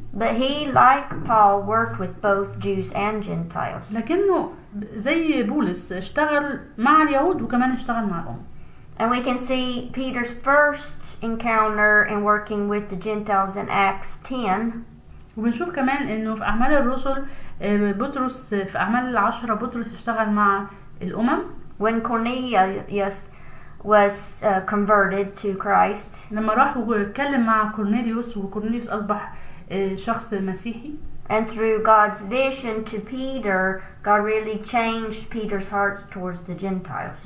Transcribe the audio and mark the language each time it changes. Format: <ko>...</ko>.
<en>But he, like Paul, worked with both Jews and Gentiles.</en> <ar>لكنه زي بولس اشتغل مع اليهود وكمان اشتغل مع الأمم.</ar> <en>And we can see Peter's first encounter in working with the Gentiles in Acts 10.</en> <ar>وبنشوف كمان انه في أعمال الرسل بطرس في أعمال 10 بطرس اشتغل مع الأمم.</ar> <en>When Cornelius was converted to Christ.</en> <ar>لما راح واتكلم مع كورنيليوس، وكورنيليوس أصبح شخص مسيحي.</ar> <en>And through God's vision to Peter, God really changed Peter's heart towards the Gentiles.</en>